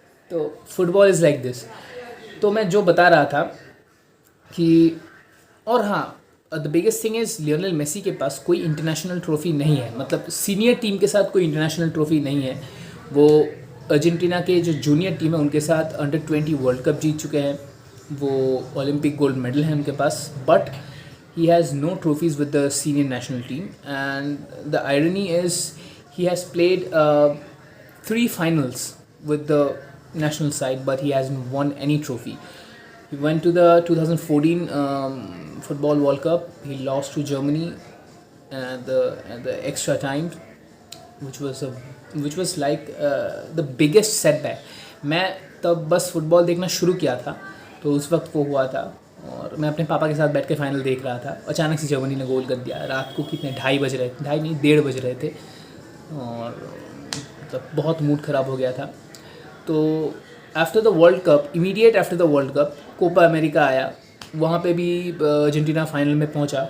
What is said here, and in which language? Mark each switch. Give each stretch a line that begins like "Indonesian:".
Hindi: तो
English: Football is like this.
Hindi: तो मैं जो बता रहा था कि, और हाँ,
English: the biggest thing is
Hindi: Lionel Messi के पास कोई इंटरनेशनल ट्रॉफ़ी नहीं है, मतलब सीनियर टीम के साथ कोई इंटरनेशनल ट्रॉफ़ी नहीं है। वो अर्जेंटीना के जो जूनियर टीम है उनके साथ अंडर 20 वर्ल्ड कप जीत चुके हैं, वो ओलंपिक गोल्ड मेडल है उनके पास, but
English: he has no trophies with the senior national team। And the irony is he has played 3 finals with the national side, but he hasn't won any trophy। He went to the 2014 football World Cup, he lost to Germany at the extra time, which was like the biggest setback।
Hindi: मैं तब बस football देखना शुरू किया था, तो उस वक्त वो हुआ था, और मैं अपने पापा के साथ बैठ के फाइनल देख रहा था। अचानक से जर्मनी ने गोल कर दिया, रात को कितने 2:30 बज रहे थे, 2:30 नहीं 1:30 बज रहे थे, और मतलब बहुत मूड ख़राब हो गया था। तो
English: after the world cup, immediate after the world cup,
Hindi: Copa America आया, वहाँ पे भी अर्जेंटीना फाइनल में पहुँचा।